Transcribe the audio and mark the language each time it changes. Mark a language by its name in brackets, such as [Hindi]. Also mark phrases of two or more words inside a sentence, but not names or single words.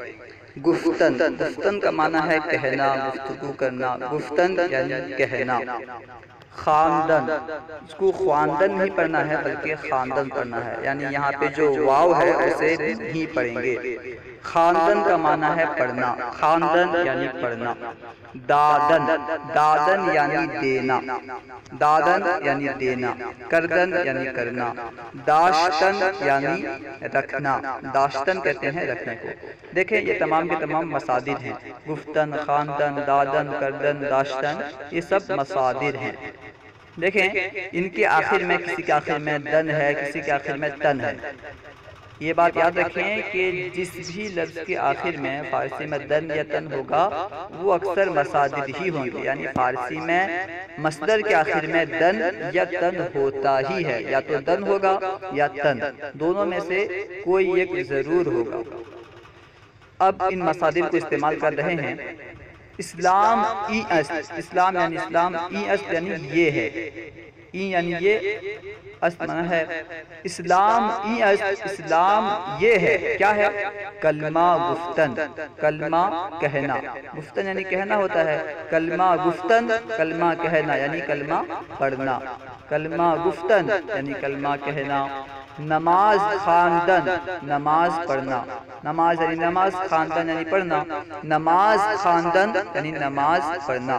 [Urdu] گفتن، گفتن کا معنی ہے کہنا، گفتگو کرنا، گفتن یعنی کہنا۔ خواندن، اس کو خواندن نہیں پڑھنا ہے بلکہ خواندن پڑھنا ہے، یعنی یہاں پہ جو واو ہے اسے نہیں پڑھیں گے۔ خواندن کا معنی ہے پڑھنا، خواندن یعنی پڑھنا۔ دادن، دادن یعنی دینا، دادن یعنی دینا۔ کردن یعنی کرنا۔ داشتن یعنی رکھنا، داشتن کہتے ہیں رکھنے کو۔ دیکھیں یہ تمام کے تمام مصادر ہیں، [Persian] گفتن، خواندن، دادن، کردن، داشتن، [Urdu] یہ سب مصادر ہیں۔ دیکھیں ان کے آخر میں، کسی کے آخر میں دن ہے، کسی کے آخر میں تن ہے۔ یہ بات یاد رکھیں کہ جس بھی لفظ کے آخر میں فارسی میں دن یا تن ہوگا وہ اکثر مصادر ہی ہوں گے، یعنی فارسی میں مصدر کے آخر میں دن یا تن ہوتا ہی ہے، یا تو دن ہوگا یا تن، دونوں میں سے کوئی ایک ضرور ہوگا۔ اب ان مصادر کو استعمال کر رہے ہیں۔ [Persian] اسلام ای است، [Urdu] اسلام یعنی اسلام، [Persian] ای است [Urdu] یعنی یہ ہے، ای یعنی یہ، است معنی ہے [Persian] اسلام ای است، [Urdu] اسلام یہ ہے، کیا ہے؟ [Persian] کلمہ گفتن، [Urdu] کلمہ کہنا، گفتن یعنی کہنا ہوتا ہے، [Persian] کلمہ گفتن، [Urdu] کلمہ کہنا یعنی کلمہ پڑھنا، [Persian] کلمہ گفتن [Urdu] یعنی کلمہ کہنا۔ [Persian] نماز خواندن [Urdu] نماز پڑھنا، نماز یعنی نماز، خواندن یعنی پڑھنا، [Persian] نماز خواندن [Urdu] یعنی نماز پڑھنا۔